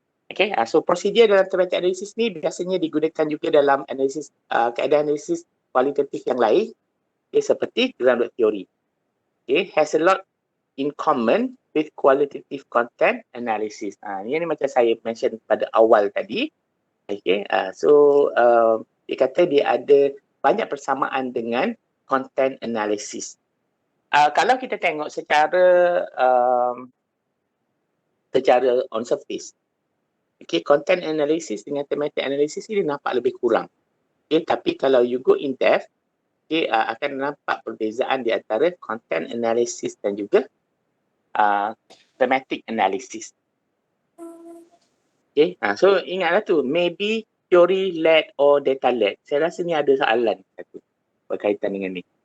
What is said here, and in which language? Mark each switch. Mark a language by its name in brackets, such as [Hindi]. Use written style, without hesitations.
[Malay] Okay, so prosedur dalam thematic analysis ni biasanya digunakan juga dalam analisis keadaan analisis kualitatif yang lain, seperti grounded theory. [English] Has a lot in common with qualitative content analysis. [Malay] Ini macam saya mention pada awal tadi. So dia kata dia ada banyak persamaan dengan content analysis. Kalau kita tengok secara [English] on surface, [Malay] content analysis dengan thematic analysis ini nampak lebih kurang. Tapi kalau [English] you go in depth, [Malay] akan nampak perbezaan di antara content analysis dan juga thematic analysis. [English] So [Malay] ingatlah tu, [English] maybe theory led or data led. [Malay] Saya rasa ni ada soalan satu berkaitan dengan ni.